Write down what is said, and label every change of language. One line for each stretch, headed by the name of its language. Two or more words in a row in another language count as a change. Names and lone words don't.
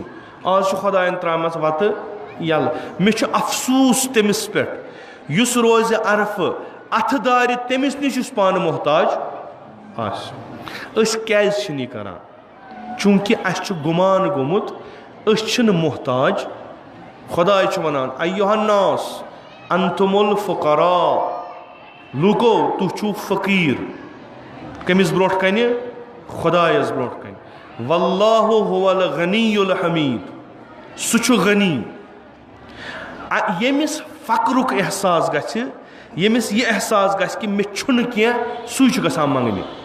Kashmiri: آز چھُ خۄدایَن ترٛامَژ وَتہٕ یَلہٕ. مےٚ چھُ افسوٗس تٔمِس پٮ۪ٹھ یُس روزِ عرفہٕ اَتھٕ دارِ تٔمِس نِش یُس پانہٕ محتاج آسہِ. أسۍ کیٛازِ چھِنہٕ یہِ کران. چوٗنٛکہِ اَسہِ چھُ گُمان گوٚمُت أسۍ چھِنہٕ محتاج. خۄداے چھُ وَنان
Arabic: ایُّہا الناس انتُم الفقراء.
Kashmiri: لوٗکو تُہۍ چھُو فقیٖر. کٔمِس برونٛٹھ کَنہِ خۄدایَس برونٛٹھ کَنہِ.
Arabic: واللہ هو الغنی الحمیٖد.
Kashmiri: سُہ چھُ غنی. ییٚمِس فقرُک احساس گژھِ ییٚمِس یہِ احساس گژھِ کہِ مےٚ چھُنہٕ کینٛہہ سُے چھُ گژھان منٛگنہِ.